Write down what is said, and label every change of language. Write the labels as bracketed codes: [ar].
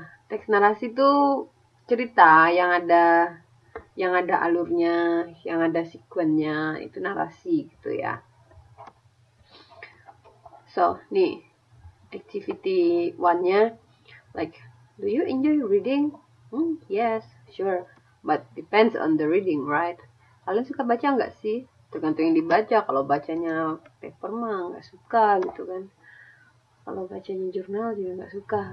[id] Teks narasi itu cerita yang ada alurnya, yang ada sekuennya, itu narasi gitu ya. [en] So, nih, activity 1-nya, like, do you enjoy reading? Yes, sure, but depends on the reading, right? [id] Kalian suka baca nggak sih? Tergantung yang dibaca. Kalau bacanya paper mah nggak suka gitu kan. Kalau bacanya jurnal juga nggak suka.